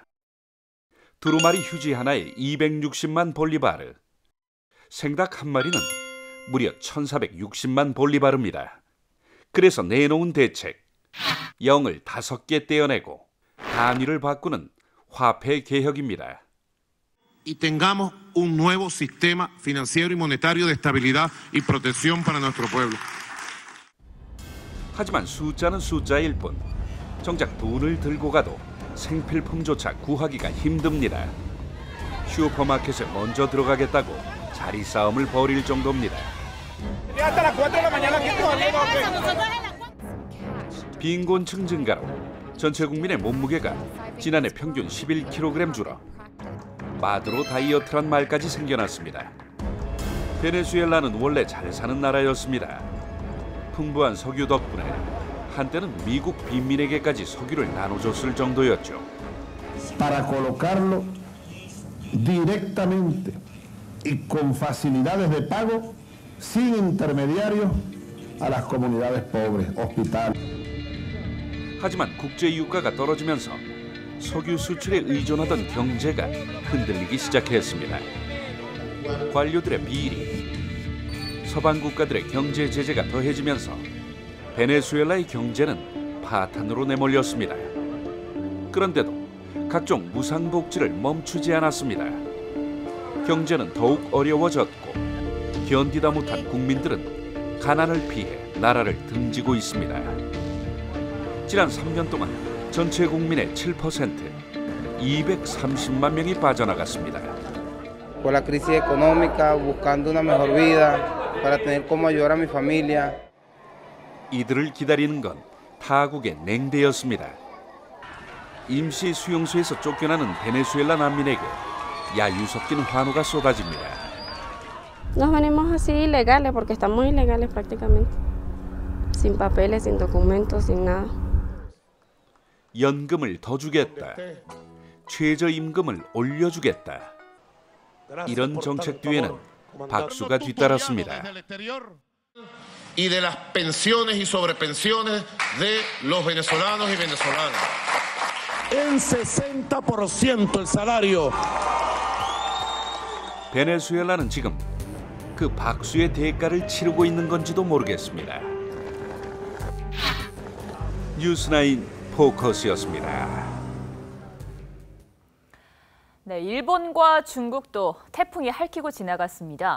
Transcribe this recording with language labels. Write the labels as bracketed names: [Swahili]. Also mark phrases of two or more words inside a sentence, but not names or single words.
[Korean] 두루마리 휴지 하나에 260만 볼리바르, 생닭 한 마리는 무려 1460만 볼리바르입니다. 그래서 내놓은 대책, 0을 5개 떼어내고 단위를 바꾸는 화폐 개혁입니다. [Spanish] Y tengamos un nuevo sistema financiero y monetario de estabilidad y protección para nuestro pueblo. [Korean] 하지만 숫자는 숫자일 뿐 정작 돈을 들고 가도 생필품조차 구하기가 힘듭니다. 슈퍼마켓에 먼저 들어가겠다고 자리 싸움을 벌일 정도입니다. 빈곤층 증가로 전체 국민의 몸무게가 지난해 평균 11kg 줄어 마드로 다이어트란 말까지 생겨났습니다. 베네수엘라는 원래 잘 사는 나라였습니다. 풍부한 석유 덕분에 한때는 미국 빈민에게까지 석유를 나눠줬을 정도였죠. [Spanish] Para colocarlo directamente y con facilidades de pago sin intermediarios a las comunidades pobres, hospitales. [Korean] 하지만 국제 유가가 떨어지면서 석유 수출에 의존하던 경제가 흔들리기 시작했습니다. 관료들의 비리, 서방 국가들의 경제 제재가 더해지면서 베네수엘라의 경제는 파탄으로 내몰렸습니다. 그런데도 각종 무상복지를 멈추지 않았습니다. 경제는 더욱 어려워졌고 견디다 못한 국민들은 가난을 피해 나라를 등지고 있습니다. 지난 3년 동안 전체 국민의 7%, 230만 명이 빠져나갔습니다. [Spanish] Por la crisis económica, buscando una mejor vida, para tener cómo ayudar a mi familia. [Korean] 이들을 기다리는 건 타국의 냉대였습니다. 임시 수용소에서 쫓겨나는 베네수엘라 난민에게 야유 섞인 환호가 쏟아집니다. [Spanish] Nos venimos así ilegales porque estamos ilegales prácticamente. Sin papeles, sin documentos, sin nada. [Korean] 연금을 더 주겠다. 최저임금을 올려주겠다. 이런 정책 뒤에는 박수가 뒤따랐습니다. [Spanish] Y de las pensiones y sobrepensiones de los venezolanos y venezolanas. En 60% el salario. [Korean] 베네수엘라는 지금 그 박수의 대가를 치르고 있는 건지도 모르겠습니다. 뉴스9 포커스였습니다. 네, 일본과 중국도 태풍이 핥히고 지나갔습니다.